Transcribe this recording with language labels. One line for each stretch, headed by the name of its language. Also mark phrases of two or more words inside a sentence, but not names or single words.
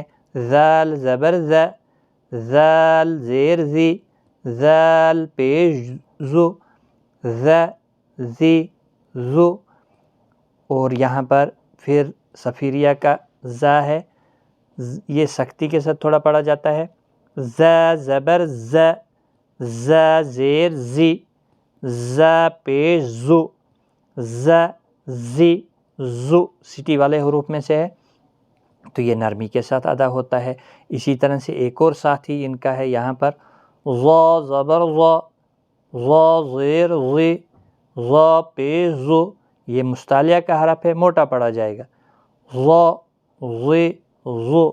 Urdu: ذال زبر ز، ذال زیر زی، ذال پیش زو، ذ، ذی، ذو۔ اور یہاں پر پھر صفیریہ کا ذا ہے، یہ سختی کے ساتھ تھوڑا پڑھا جاتا ہے۔ ز زبر ز، ز زیر زی، ز پیش زو، ز، زی، زو۔ سٹی والے حروف میں سے ہے تو یہ نرمی کے ساتھ ادا ہوتا ہے۔ اسی طرح سے ایک اور ساتھی ان کا ہے یہاں پر ظ زبر ظ، ظ زیر ظی، ظ پیش ظو۔ یہ مستعلیہ کا حرف ہے، موٹا پڑھا جائے گا، ظ، ظی، ظو۔